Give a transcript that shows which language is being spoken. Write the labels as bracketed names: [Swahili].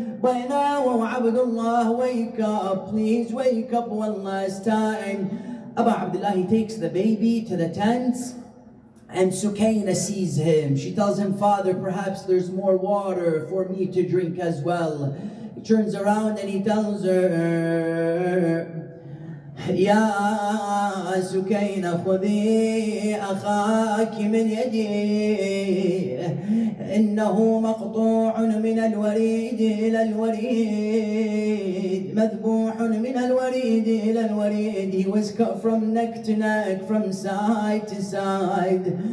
[English] By now, O Abdullah, wake up. Please wake up one last time. Abu Abdullah, he takes the baby to the tents, and Sukaina sees him. She tells him, Father, perhaps there's more water for me to drink as well. He turns around and he tells her, [Arabic] يا سكينة خذي أخاك من يدي، إنه مقطوع من الوريد إلى الوريد، مذبوح من الوريد إلى الوريد. [English] He was cut from neck to neck, from side to side.